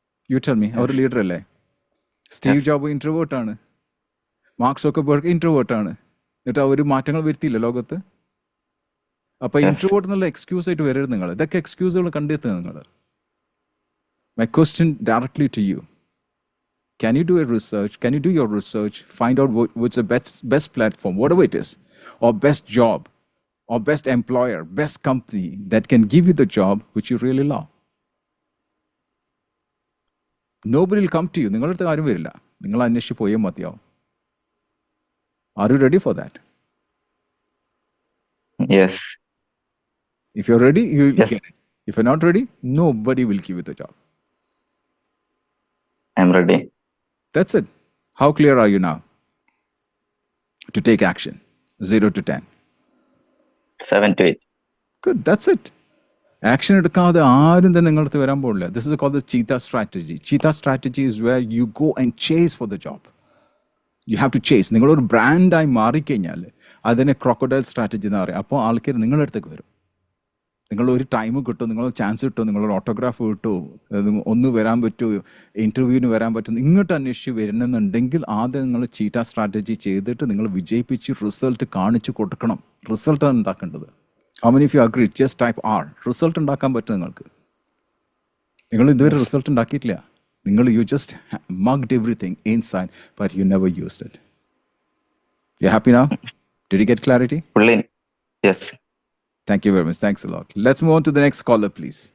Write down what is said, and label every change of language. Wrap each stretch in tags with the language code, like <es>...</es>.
<ml>You tell me, our leader അല്ലേ? Steve job ഇൻട്രോവേർട്ടാണ്. Mark Zuckerberg ഇൻട്രോവേർട്ടാണ്. എന്നിട്ട് അവർ മാറ്റങ്ങൾ വരുത്തിയില്ല ലോകത്ത്. അപ്പോൾ ഇൻട്രോവേർട്ട് എന്നുള്ള എക്സ്ക്യൂസ് ആയിട്ട് വരരുത് നിങ്ങൾ. ഇതൊക്കെ എക്സ്ക്യൂസുകൾ കണ്ടെത്തുക നിങ്ങൾ.</ml> <en>My question directly to you. Can you do a research? Can you do your research? Find out what's the best platform, whatever it is, or best job, or best employer, best company that can give you the job which you really love. Nobody will come to you.</en> <ml>നിങ്ങളുടെ അടുത്ത് ആരും വരില്ല. നിങ്ങൾ അന്വേഷിച്ച് പോയേ മതിയാവും.</ml> <en>Are you ready for that? Yes. If you're ready, you will Yes. get it. If you're not ready, nobody will give you the job. I'm ready. That's it. How clear are you now to take action? 0 to 10. 7 to 8. Good, that's it.</en> <ml>Action എടുക്കാതെ ആരും തന്നെ നിങ്ങളുടെ അടുത്ത് വരാൻ പോകില്ല.</ml> <en>This is called the cheetah strategy. Cheetah strategy is where you go and chase for the job. You have to chase.</en> <ml>നിങ്ങളൊരു ബ്രാൻഡായി മാറിക്കഴിഞ്ഞാൽ അതിനെ ക്രോക്കഡൈൽ സ്ട്രാറ്റജി എന്ന് പറയും. അപ്പോൾ ആൾക്കാർ നിങ്ങളുടെ അടുത്തേക്ക് വരും. നിങ്ങളൊരു ടൈം കിട്ടും, നിങ്ങളൊരു ചാൻസ് കിട്ടും, നിങ്ങളൊരു ഓട്ടോഗ്രാഫ് കിട്ടും, ഒന്ന് വരാൻ പറ്റുമോ, ഇൻ്റർവ്യൂവിന് വരാൻ പറ്റും, ഇങ്ങോട്ട് അന്വേഷിച്ച് വരുന്നുണ്ടെങ്കിൽ ആദ്യം നിങ്ങൾ ചീറ്റ സ്ട്രാറ്റജി ചെയ്തിട്ട് നിങ്ങൾ വിജയിപ്പിച്ച് റിസൾട്ട് കാണിച്ചു കൊടുക്കണം. റിസൾട്ടാണ് ഉണ്ടാക്കേണ്ടത്.</ml> <en>How many of you agree? Just type R.</en> <ml>Result ഉണ്ടാക്കാൻ പറ്റും നിങ്ങൾക്ക്. നിങ്ങൾ ഇതുവരെ റിസൾട്ട് ഉണ്ടാക്കിയിട്ടില്ല. നിങ്ങൾ</ml> <en>You just mugged everything inside but you never used it. You happy now? Did you get clarity? Fully. Yes. Thank you very much. Thanks a lot. Let's move on to the next caller, please.</en>